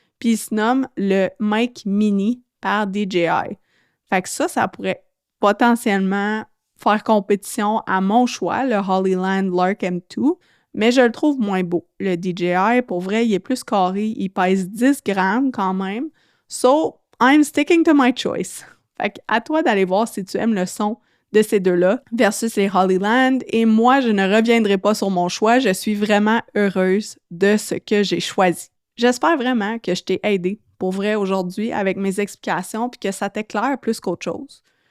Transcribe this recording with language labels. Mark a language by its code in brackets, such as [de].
[fr] Puis il se nomme le Mic Mini par DJI. Fait que ça pourrait potentiellement faire compétition à mon choix, le Hollyland Lark M2, mais je le trouve moins beau. Le DJI, pour vrai, il est plus carré, il pèse 10 grammes quand même. [en] So, I'm sticking to my choice. [fr] Fait que à toi d'aller voir si tu aimes le son de ces deux-là versus les Hollyland. Et moi, je ne reviendrai pas sur mon choix. Je suis vraiment heureuse de ce que j'ai choisi. J'espère vraiment que je t'ai aidé pour vrai aujourd'hui avec mes explications puis que ça t'éclaire plus qu'autre chose.